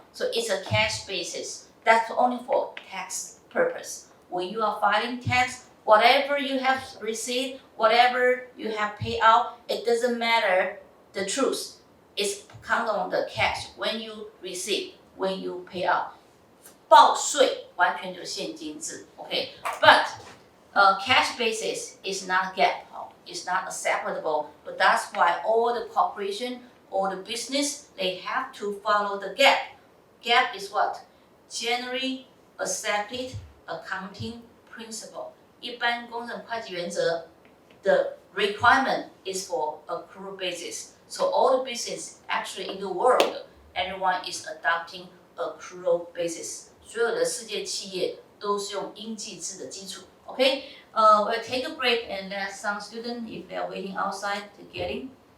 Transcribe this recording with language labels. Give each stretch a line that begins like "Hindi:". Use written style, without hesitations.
English: So it's a cash basis. That's only for tax purpose. When you are filing tax, whatever you have received, whatever you have paid out, it doesn't matter the truth. It's kind of the cash when you receive, when you pay out.
Chinese: 报税完全就是现金制 ，OK?
English: But cash basis is not GAAP. It's not acceptable, but that's why all the corporation or the business, they have to follow the GAAP. GAAP is what? Generally accepted accounting principle.
Chinese: 一般公认会计原则
English: the requirement is for accrual basis. So all the business actually in the world, everyone is adopting accrual basis.
Chinese: 所有的世界企业都是用应计制的基础。
English: Okay, we'll take a break and let some students, if they're waiting outside, to get in.